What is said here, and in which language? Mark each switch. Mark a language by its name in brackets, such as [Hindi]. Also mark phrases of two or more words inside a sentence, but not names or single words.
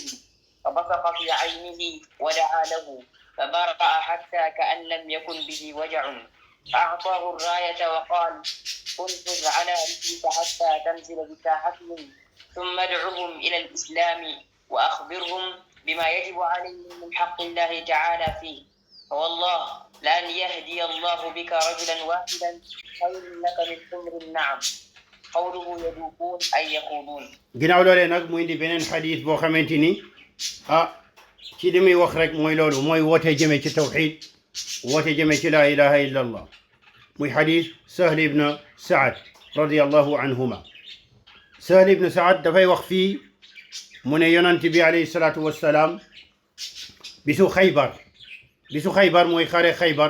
[Arabic] فبصق في عينه ودعا له فبرأ حتى كأن لم يكن به وجع فأعطاه الراية وقال انفذ على رجلك حتى تنزل بساحتهم ثم ادعهم إلى الإسلام وأخبرهم بما يجب عليهم من حق الله تعالى فيه فوالله لأن يهدي الله بك رجلا واحدا خير لك من حمر النعم قوله يذوقون أي يقولون [Wolof] ginnaaw loolee nag mu indi beneen xadis boo xamante ni ci li muy wax rek mooy loolu mooy woote jëme ci tawxid woote jëme ci [Arabic] لا إله إلا الله [Wolof] muy xadis Sahl ibn Saad [Arabic] رضي الله عنهما [Wolof] Sahl ibn Saad dafay wax fii mu ne yonent bi [Arabic] عليه الصلاة والسلام [Wolof] bisu xaybar mooy xare xaybar